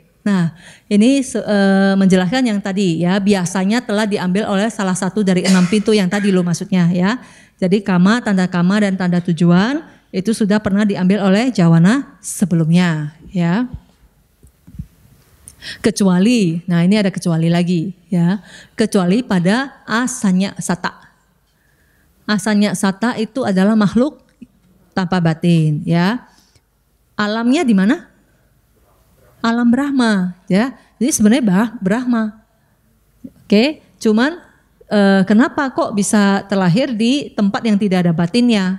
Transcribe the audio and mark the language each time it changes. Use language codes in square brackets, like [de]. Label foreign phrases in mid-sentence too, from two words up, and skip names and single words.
[id] Nah, ini menjelaskan yang tadi ya, biasanya telah diambil oleh salah satu dari 6 pintu yang tadi lo maksudnya ya. Jadi kama, dan tanda tujuan itu sudah pernah diambil oleh jawana sebelumnya ya. Kecuali, nah ini ada kecuali lagi ya. Kecuali pada asanya sata. Asanya sata itu adalah makhluk tanpa batin ya. Alamnya di mana? Alam Brahma ya. Jadi sebenarnya Brahma. Oke, cuman kenapa kok bisa terlahir di tempat yang tidak ada batinnya?